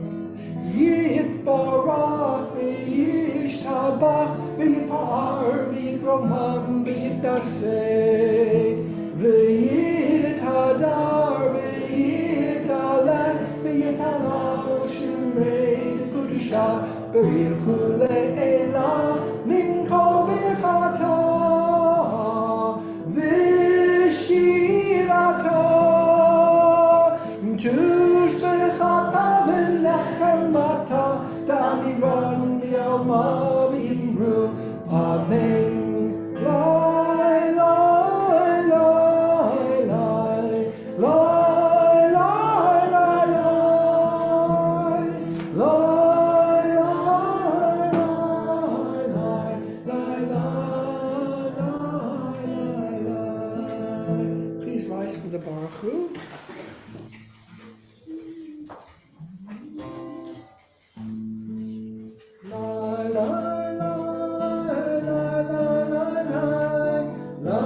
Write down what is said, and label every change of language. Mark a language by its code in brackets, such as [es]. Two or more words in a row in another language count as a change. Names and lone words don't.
[arc] יתברך וישתבח ויתפאר ויתרומם ויתנשא ויתהדר ויתעלה ויתהלל שמה דקודשא בריך הוא לעלא מן כל ברכתא ושירתא תשבחתא ונחמתא דאמירן בעלמא ואמרו אמן. Lai, lai, lai, lai, lai, lai, lai, lai, lai, lai. [en] Please rise for the [he] ברוך הוא. Lai, lai, lai, lai, lai, lai,